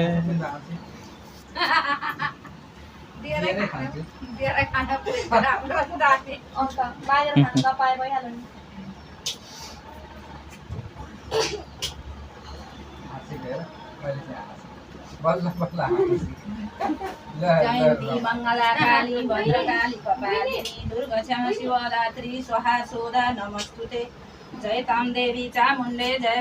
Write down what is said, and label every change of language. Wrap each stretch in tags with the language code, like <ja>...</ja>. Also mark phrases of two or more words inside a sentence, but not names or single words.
<ne>बाहिर खानु नपाए भइहाल्यो नि</ne> <sa>जयन्ती मङ्गला काली भद्रकाली कपालिनी दुर्गा क्षमा शिवरात्रि स्वाहा सोदा नमस्तुते जय ताम देवी चामुण्डे जय</sa>